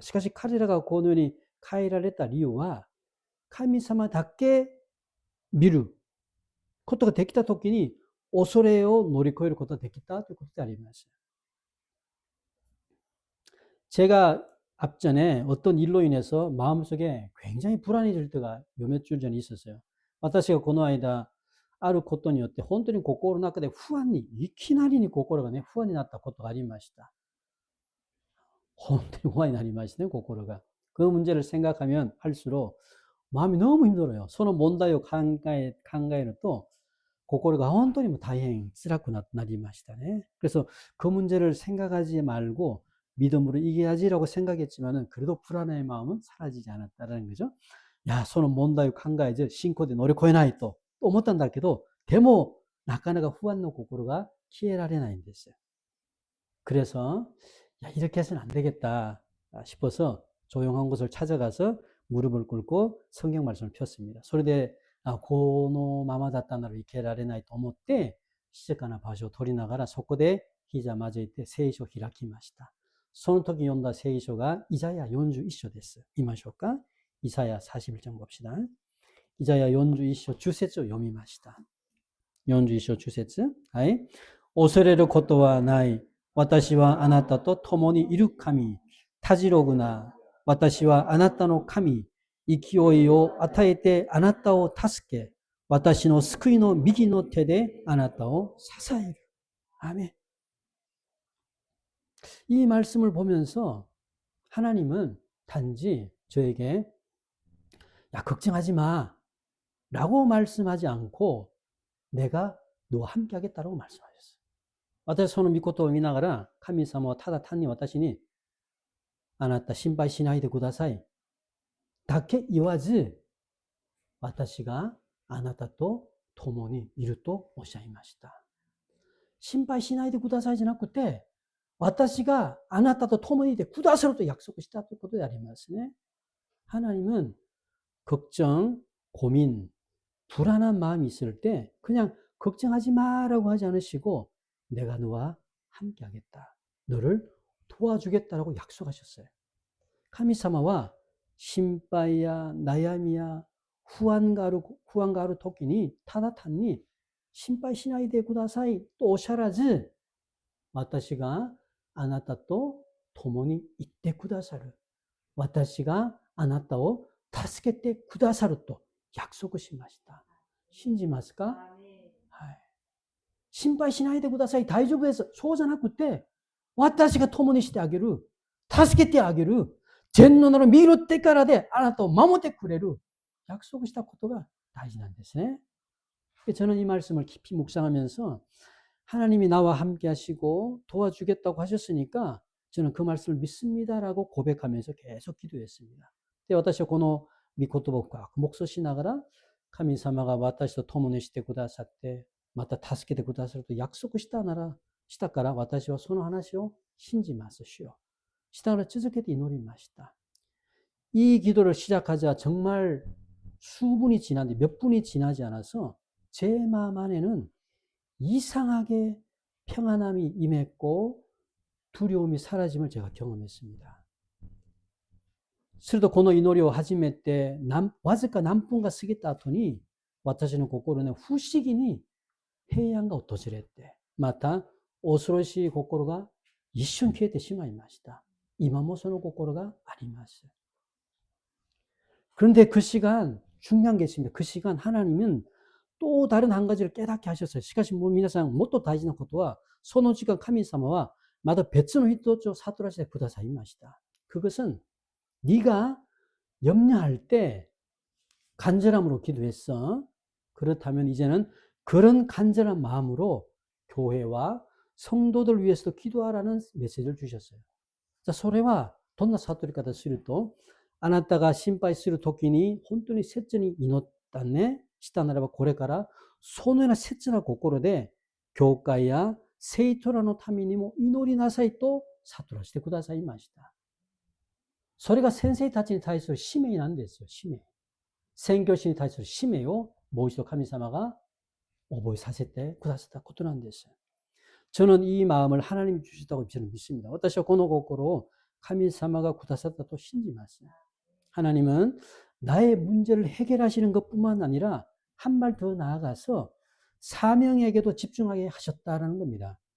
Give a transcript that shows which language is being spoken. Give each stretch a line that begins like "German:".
Japanese: しかし彼らがこのように変えられた理由は神様だけ見ることができたときに恐れを乗り越えることができたということであります。
Korean: 제가 앞전에 어떤 일로 인해서 마음속에 굉장히 불안해질 때가 요 몇 주 전에 있었어요.
Japanese: 私がこの間、あることによって本当に心の中で不安に、いきなりに心がね、不安になったことがありました。本当に不安になりましたね、心が。
Korean: 그 문제를 생각하면 할수록 마음이 너무 힘들어요.
Japanese: その問題を考えると心が本当にも大変辛くなりましたね。
Korean: 그래서 그 문제를 생각하지 말고 믿음으로 이겨야지라고 생각했지만은 그래도 불안의 마음은 사라지지 않았다라는 거죠.
Japanese: 야, その問題を考えて信仰で乗り越えないと思ったんだけど、でもなかなか不安の心が消えられないんですよ。
Korean: 그래서 야, 이렇게 해서는 안 되겠다 싶어서 조용한 곳을 찾아가서 무릎을 꿇고 성경 말씀을 폈습니다.
Japanese: それでこのままだったなら生きられないと思って静かな場所を取りながらそこでひざまずいて聖書を開きました。その時読んだ聖書がイザヤ41章です。言いましょうか。イザヤ41
Korean: 장 봅시다.
Japanese: イザヤ41章10節を読みました。41章10節。はい。恐れることはない。私はあなたと共にいる神。たじろぐな。私はあなたの神。勢いを与えてあなたを助け、私の救いの右の手であなたを支える。
Korean: 아멘. 이 말씀을 보면서 하나님은 단지 저에게 야, 걱정하지 마 라고 말씀하지 않고 내가 너와 함께 하겠다라고 말씀하셨어요.
Japanese: 私の御事を見ながら神様はただ単に私にあなた心配しないでくださいだけ言わず、私があなたと共にいるとおっしゃいました。心配しないでくださいじゃなくて、私があなたと共にいてくださると約束したということでありますね。
Korean: 하나님은 걱정, 고민, 불안한 마음이 있을 때 그냥 걱정하지 마라고 하지 않으시고 내가 너와 함께 하겠다. 너를 도와주겠다라고 약속하셨어요.
Japanese: 神様は心配や悩みや不安がある時にただ単に心配しないでくださいとおっしゃらず、私があなたと共に行ってくださる。私があなたを助けてくださると約束しました。信じますか？はい。心配しないでください。大丈夫です。そうじゃなくて、私が共にしてあげる。助けてあげる。全能なる見るってからであなたを守ってくれる約束したことが大事なんですね。
Korean: 저는 이 말씀을 깊이 묵상하면서 하나님이 나와 함께 하시고 도와주겠다고 하셨으니까 저는 그 말씀을 믿습니다라고 고백하면서 계속 기도했습니다.
Japanese: 私はこの御言葉を黙想しながら神様が私と共にしてくださってまた助けてくださると約束したから私はその話を信じます主よ。
Korean: 시간을 계속해서
Japanese: 祈りました.
Korean: 이 기도를 시작하자 정말 수분이 지났는데 몇 분이 지나지 않아서 제 마음 안에는 이상하게 평안함이 임했고 두려움이 사라짐을 제가 경험했습니다.
Japanese: するとこの祈りを始めてわずか何分が過ぎた後に私の心に不思議に平安が訪れてまた恐ろしい心が一瞬消えてしまいました. 今もその心があります.
Korean: 그런데 그 시간 중요한 게 있습니다. 그 시간 하나님은 또 다른 한 가지를 깨닫게 하셨어요.
Japanese: しかしもう皆さんもっと大事なことはその時間神様はまた別の人を悟らせてくださいました.
Korean: 그것은 네가 염려할 때 간절함으로 기도했어. 그렇다면 이제는 그런 간절한 마음으로 교회와 성도들 위해서도 기도하라는 메시지를 주셨어요.
Japanese: それはどんな悟り方するとあなたが心配する時に本当に切に祈ったねしたならばこれからそのような切な心で教会や生徒らのためにも祈りなさいと悟らせてくださいました。それが先生たちに対する使命なんですよ。使命。宣教師に対する使命をもう一度神様が覚えさせてくださったことなんです。
Korean: 저는 이 마음을 하나님이 주셨다고 저는 믿습니다.
Japanese: 私はこの心を神様がくださったと信じます.
Korean: 하나님은 나의 문제를 해결하시는 것뿐만 아니라 한 발 더 나아가서 사명에게도 집중하게 하셨다라는 겁니다.